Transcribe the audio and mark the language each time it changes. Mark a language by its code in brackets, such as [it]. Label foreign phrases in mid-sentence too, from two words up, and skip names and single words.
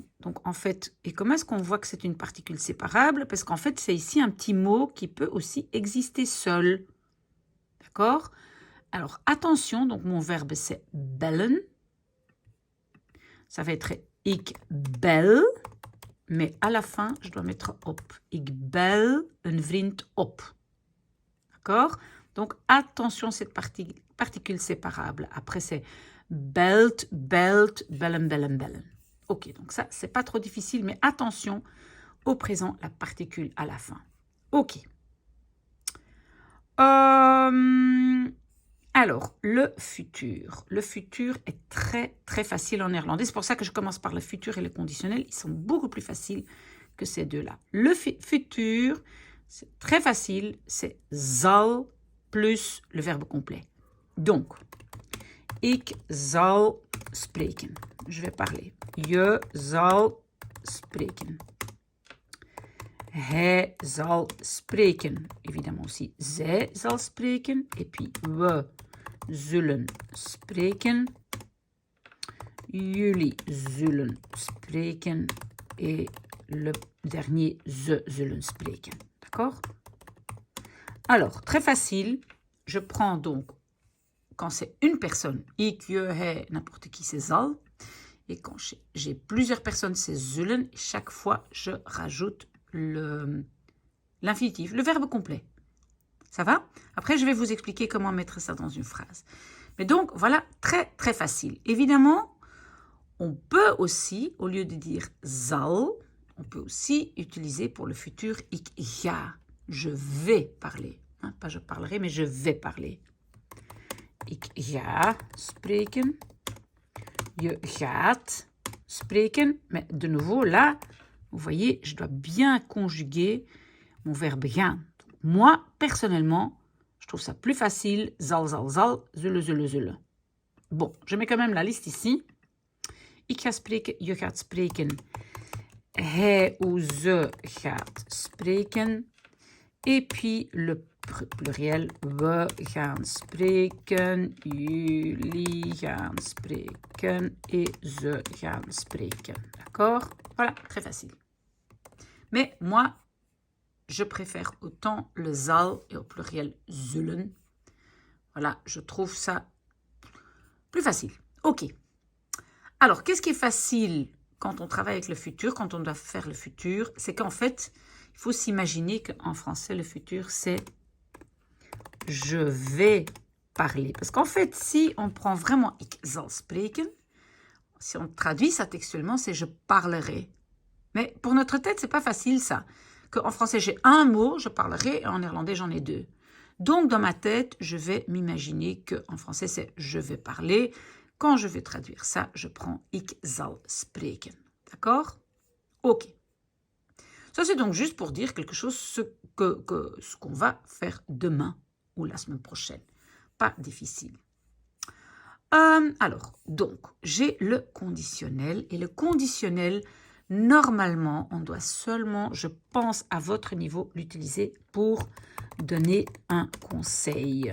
[fr] Donc, en fait, et comment est-ce qu'on voit que c'est une particule séparable? Parce qu'en fait, c'est ici un petit mot qui peut aussi exister seul. D'accord? Alors, attention, donc mon verbe, c'est bellen. Ça va être [nl] ik bel, [fr] mais à la fin, je dois mettre op. [nl] Ik bel een vriend op. [fr] D'accord? Donc, attention, cette particule séparable. Après, c'est [nl] belt, belt, bellen, bellen, bellen. [fr] Ok, donc ça, c'est pas trop difficile, mais attention au présent, la particule à la fin. Ok. Alors, le futur. Le futur est très, très facile en néerlandais. C'est pour ça que je commence par le futur et le conditionnel. Ils sont beaucoup plus faciles que ces deux-là. Le futur, c'est très facile. C'est zal plus le verbe complet. Donc, [nl] ik zal spreken. [fr] Je vais parler. [nl] Je zal spreken. Hij zal spreken. [fr] Évidemment aussi, [nl] zij zal spreken. [fr] Et puis, [nl] we zullen spreken. Jullie zullen spreken. [fr] Et le dernier, [nl] ze zullen spreken. [fr] D'accord? Alors, très facile. Je prends donc, quand c'est une personne, [nl] ik, je, hij, [fr] n'importe qui, c'est zal. Et quand j'ai plusieurs personnes, c'est zullen. Et chaque fois, je rajoute l'infinitif, le verbe complet. Ça va? Après, je vais vous expliquer comment mettre ça dans une phrase. Mais donc, voilà, très, très facile. Évidemment, on peut aussi, au lieu de dire zal, on peut aussi utiliser pour le futur [nl] ik ga. [fr] je vais parler. Hein, pas je parlerai, mais je vais parler. [nl] Ik ga spreken. Je gaat spreken. [fr] Mais de nouveau, là, vous voyez, je dois bien conjuguer mon verbe gaan. Donc, moi, personnellement, je trouve ça plus facile. [nl] Zal, zullen, zullen. [fr] Bon, je mets quand même la liste ici. [nl] Ik ga spreken, je gaat spreken. Hij ou ze gaat spreken. [fr] Et puis le pluriel, [nl] we gaan spreken, jullie gaan spreken et ze gaan spreken. [fr] D'accord? Voilà, très facile. Mais moi, je préfère autant le zal et au pluriel zullen. Voilà, je trouve ça plus facile. Ok. Alors, qu'est-ce qui est facile quand on travaille avec le futur, quand on doit faire le futur? C'est qu'en fait, il faut s'imaginer qu'en français, le futur, c'est « je vais parler ». Parce qu'en fait, si on prend vraiment « [nl] ik zal spreken », [fr] si on traduit ça textuellement, c'est « je parlerai ». Mais pour notre tête, c'est pas facile ça. Qu'en français, j'ai un mot, je parlerai, et en néerlandais, j'en ai deux. Donc, dans ma tête, je vais m'imaginer qu'en français, c'est « je vais parler ». Quand je vais traduire ça, je prends « [nl] ik zal spreken ». [fr] D'accord? Ok. Ça, c'est donc juste pour dire quelque chose, ce qu'on va faire demain ou la semaine prochaine. Pas difficile. Alors, donc, j'ai le conditionnel. Et le conditionnel, normalement, on doit seulement, je pense, à votre niveau, l'utiliser pour donner un conseil.